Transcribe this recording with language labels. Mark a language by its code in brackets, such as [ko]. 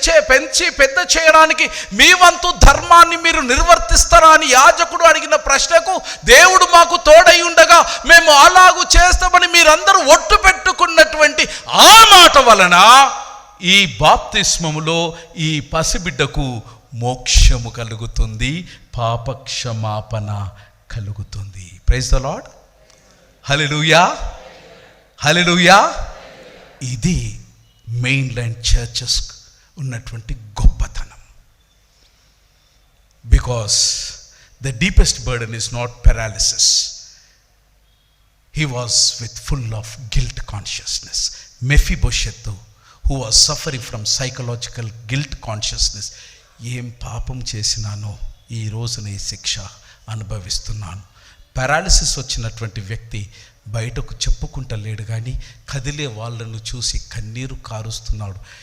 [te] పెంచి పెద్ద చేయడానికి మీ వంతు ధర్మాన్ని మీరు నిర్వర్తిస్తారా అని యాజకుడు అడిగిన ప్రశ్నకు దేవుడు మాకు తోడై ఉండగా మేము అలాగూ చేస్తామని మీరందరూ ఒట్టు పెట్టుకున్నటువంటి ఆ మాట వలన ఈ బాప్తిస్మములో ఈ పసిబిడ్డకు మోక్షము కలుగుతుంది, పాపక్షమాపణ కలుగుతుంది. [en] Praise the Lord. [te] హల్లెలూయా, హల్లెలూయా. ఇది మెయిన్ లైన్ చర్చెస్ ఉన్నటువంటి గొప్పతనం. [en] Because the deepest burden is not paralysis. He was with full of guilt consciousness. Mephibosheth, who was suffering from psychological guilt consciousness, [te] ఏం పాపం చేసినానో ఈ రోజున ఈ శిక్ష అనుభవిస్తున్నాను. పారాలిసిస్ వచ్చినటువంటి వ్యక్తి బయటకు చెప్పుకుంటలేడు, కానీ కదిలే వాళ్ళను చూసి కన్నీరు కారుస్తున్నాడు.